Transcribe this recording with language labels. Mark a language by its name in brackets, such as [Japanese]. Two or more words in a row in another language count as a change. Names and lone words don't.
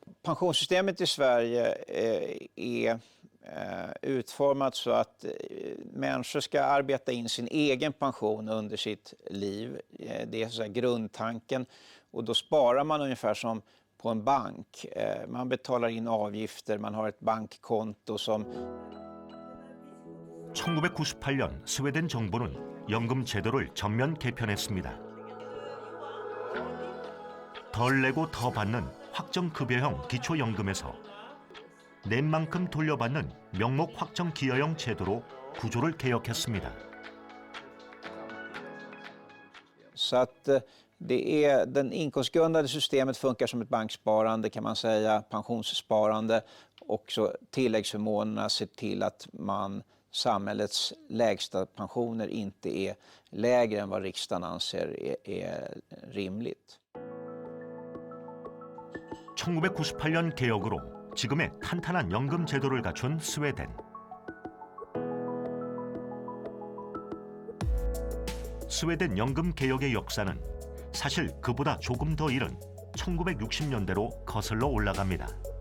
[Swedish] Pensionssystemet i Sverige är utformat så att människor ska arbeta in sin egen pension under sitt liv. Det är så här grundtanken och då sparar man ungefär som på en bank. Man betalar in avgifter, man har ett bankkonto som... [Korean] 1998년 스웨덴 정부는 연금 제도를 전면 개편했습니다. 덜 내고 더 받는 확정급여형 기초연금에서 낸 만큼 돌려받는 명목 확정기여형 제도로 구조를 개혁했습니다. [Swedish] Så att det är, den inkomstgrundade systemet funkar som ett banksparande kan man säga, pensionssparande och så tilläggsförmånerna ser till att samhällets lägsta pensioner inte är lägre än vad riksdagen anser är rimligt. [Korean] 1998년 개혁으로 지금의 탄탄한 연금 제도를 갖춘 스웨덴. 스웨덴 연금 개혁의 역사는 사실 그보다 조금 더 이른 1960년대로 거슬러 올라갑니다.